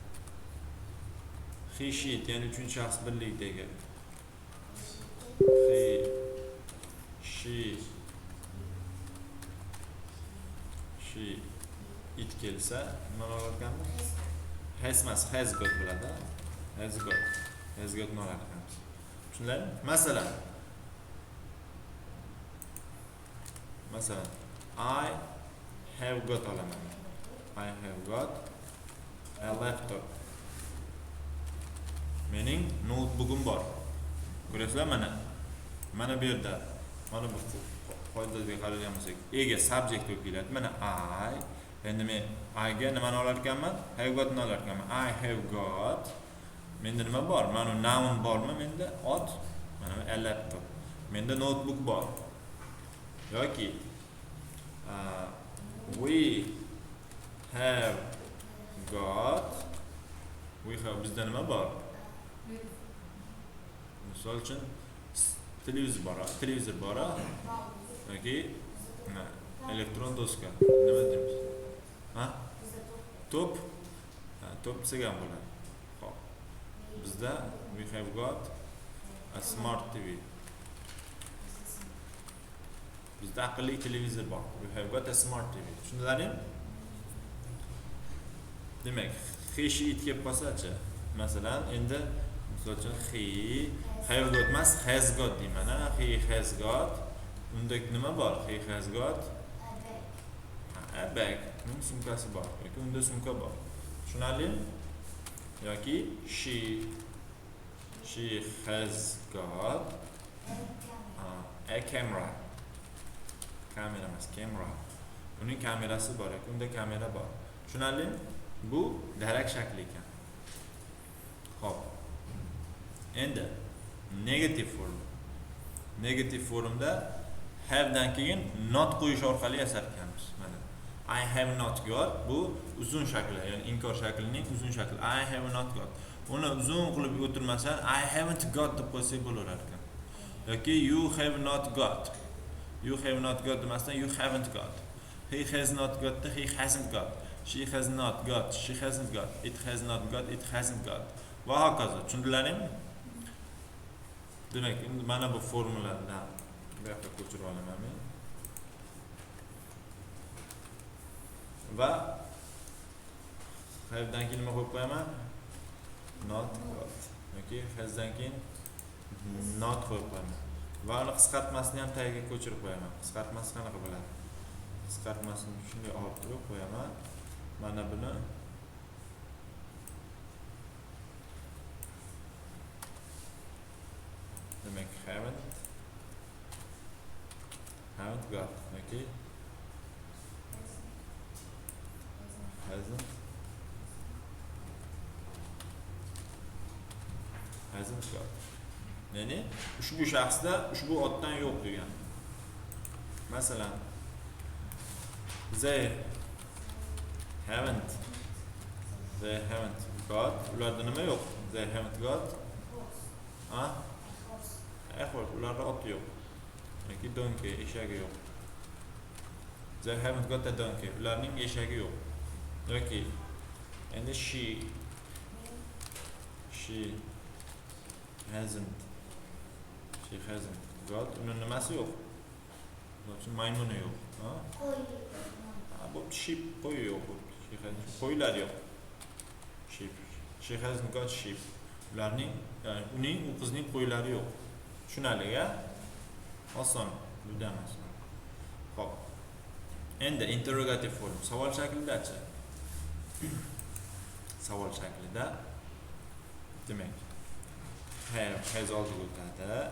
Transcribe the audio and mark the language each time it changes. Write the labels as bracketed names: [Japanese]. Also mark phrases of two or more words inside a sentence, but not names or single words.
[English] He, she, [Uzbek] ya'ni uchinchi shaxs birlikdagi [English] he, she, it [Uzbek] kelsa nima olar ekanmiz? [English] Has got [Uzbek] bo'ladi. [English] Has got [Uzbek] ni olar ekanmiz. Tushunarli? Masalan, [English] I have got olaman. I have got a laptop. [Uzbek] Mening notebook'im bor. Ko'rasizlar mana bu yerda mana bu qoidaga qaragan bo'lsak, ega subject bo'lib keladi. Mana I, endi men I ga nimani olar ekanman? [English] Have got [Uzbek] ni olar ekanman. [English] I have got. [Uzbek] Menda nima bor? Mana noun bormi menda? Ot. Mana [English] a laptop. [Uzbek] Menda notebook bor. Yoki [English] we have got [Uzbek] bizda nima bor? Misol uchun televizor bor, yoki elektron doska. Nima deymiz? To'p desak ham bo'ladi. Xo'p. [English] Bizda we have got a smart TV. [Uzbek] Bizda aqlli televizor bor. [English] We have got a smart TV. [Uzbek] Tushundilarmi? Demak, [English] he, she, it [Uzbek] kelib qolsa-chi. Masalan, endi misol uchun [English] he have got [Uzbek] emas, [English] has got [Uzbek] deyman. [English] He has got. [Uzbek] Unda nima bor? [English] He has got a bag. [Uzbek] Uning sumkasi bor. Yoki unda sumka bor. Tushunarlimi? [English] Yoki she has got a camera. [Uzbek] Kamera emas, kamera. Uning kamerasi bor, unda kamera bor. Tushunarlimi? Bu darak shakli ekan. Xo'p. Endi [English] negative form. Negative formda [Uzbek] have dan keyin not qo'yish orqali yasar ekanmiz. Mana [English] I have not got [Uzbek] bu uzun shakli, ya'ni inkor shaklining uzun shakli. [English] I have not got. [Uzbek] Uni uzun qilib o'tirmasan [English] I haven't got [Uzbek] deb qo'ysak bo'lar ekan. [English] Yoki you have not got. You have not got demasdan you haven't got. He has not got, he hasn't got. She has not got, she hasn't got. It has not got, it hasn't got. [Uzbek] Va hokazo. Tushundilaringmi? Demak, endi mana bu formulalardan bu yoqqa ko'chirib olaman men. Va have dan keyin nima qo'yib qo'yaman? [English] Not got. [Uzbek] Yoki has dan keyin not qo'yib qo'yaman. Va uni qisqartmasini ham tagiga ko'chirib qo'yaman. Qisqartmasi qanaqa bo'ladi? Qisqartmasini shunday olib turib qo'yaman. Mana buni demak [English] haven't got, okay? Hasn't got. [Uzbek] Ya'ni ushbu shaxsda ushbu otdan yo'q degan. Masalan, [English] they haven't got. [Uzbek] Ularda nima yo'q? [English] They haven't got. [Uzbek] Ularda ot yo'q. Yoki donkey, eshagi yo'q. [English] They haven't got a donkey. [Uzbek] Ularning eshagi yo'q. Yoki endi [English] she hasn't got. [Uzbek] Uni nimasi yo'q? Maymuni yo'q. Bu sheep qo'y yo'q. Qo'ylar yo'q. [English] Sheep. She hasn't got sheep. [Uzbek] Ularning, ya'ni uning u qizning qo'ylari yo'q. Tushunarli-a? Oson, juda oson. Xo'p. Endi [English] interrogative form [Uzbek] savol shaklida-chi? Savol shaklida demak has oldiga o'tadi.